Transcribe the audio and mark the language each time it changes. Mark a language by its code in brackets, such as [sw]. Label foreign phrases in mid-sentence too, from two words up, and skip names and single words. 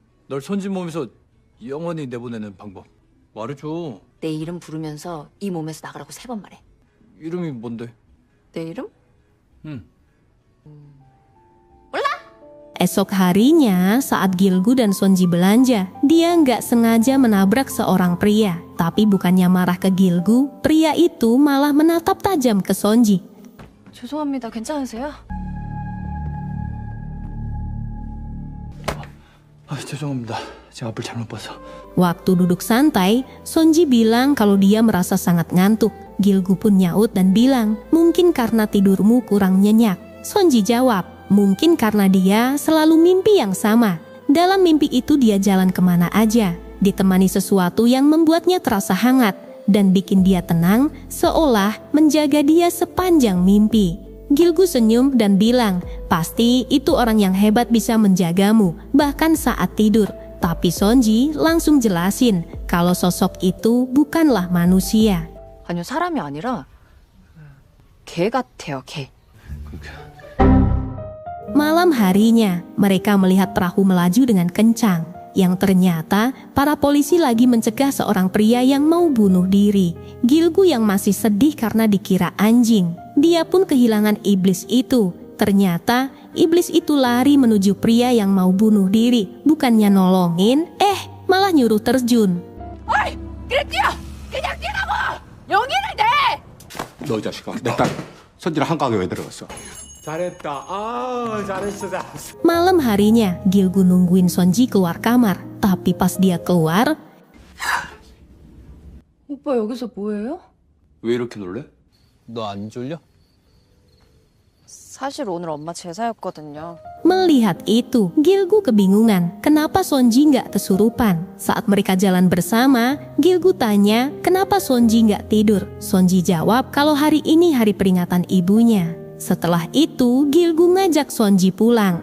[ko] 널 선지 몸에서 영원히 내보내는 방법 말해줘. 내 이름 부르면서 이 몸에서 나가라고 3번 말해. 이름이 뭔데? 내 이름? 응. [id] Esok harinya, saat Gilgu dan Sonji belanja, dia nggak sengaja menabrak seorang pria. Tapi bukannya marah ke Gilgu, pria itu malah menatap tajam ke Sonji. [ko] 죄송합니다. 괜찮으세요? 죄송합니다. 제가 앞을 잘못 봐서. [id] Waktu duduk santai, Sonji bilang kalau dia merasa sangat ngantuk. Gilgu pun nyaut dan bilang, mungkin karena tidurmu kurang nyenyak. Sonji jawab, mungkin karena dia selalu mimpi yang sama. Dalam mimpi itu dia jalan kemana aja, ditemani sesuatu yang membuatnya terasa hangat dan bikin dia tenang, seolah menjaga dia sepanjang mimpi. Gilgu senyum dan bilang, pasti itu orang yang hebat bisa menjagamu, bahkan saat tidur. Tapi Sonji langsung jelasin kalau sosok itu bukanlah manusia. [ko] 아니요, 사람이 아니라 개 같아요, 개. [id] Malam harinya, mereka melihat perahu melaju dengan kencang. Yang ternyata, para polisi lagi mencegah seorang pria yang mau bunuh diri. Gilgu yang masih sedih karena dikira anjing. Dia pun kehilangan iblis itu. Ternyata, iblis itu lari menuju pria yang mau bunuh diri. Bukannya nolongin, malah nyuruh terjun. [ko] 어이! 그래 뛰어! 그냥 뛰라고! 용기를 내! 너 이 자식아, 내 딸 선지랑 한강에 왜 들어갔어? 잘했다. 잘했어. [id] Malam harinya, Gilgu nungguin Sonji keluar kamar. Tapi pas dia keluar, [ko] 오빠 여기서 뭐해요? 왜 이렇게 놀래? 너 안 졸려? 사실 오늘 엄마 제사였거든요. [id] melihat itu, Gilgu kebingungan kenapa Sonji nggak kesurupan. Saat mereka jalan bersama, Gilgu tanya kenapa Sonji nggak tidur. Sonji jawab kalau hari ini hari peringatan ibunya. Setelah itu, Gilgu ngajak Sonji pulang.